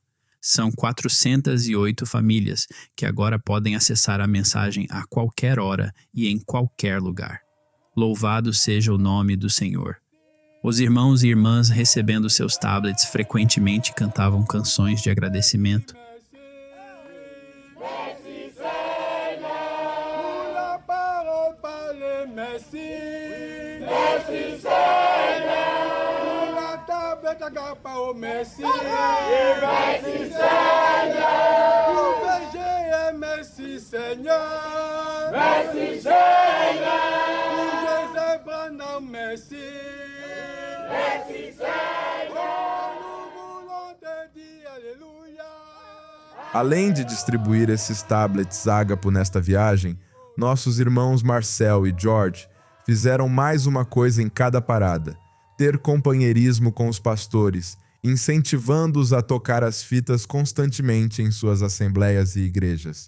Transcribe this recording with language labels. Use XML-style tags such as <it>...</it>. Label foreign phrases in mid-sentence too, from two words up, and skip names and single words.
<pt>São 408 famílias que agora podem acessar a mensagem a qualquer hora e em qualquer lugar. Louvado seja o nome do Senhor. Os irmãos e irmãs recebendo seus tablets frequentemente cantavam canções de agradecimento.</pt> <fr>Merci Seigneur, la tablette agape au merci. Merci Seigneur, pour berger, merci Seigneur. Merci Seigneur, pour Joseph Branham, merci. Merci Seigneur, nous voulons te dire alléluia.</fr> <pt>Além de distribuir esses tablets ágapo nesta viagem, nossos irmãos Marcel e George fizeram mais uma coisa em cada parada: ter companheirismo com os pastores, incentivando-os a tocar as fitas constantemente em suas assembleias e igrejas.</pt>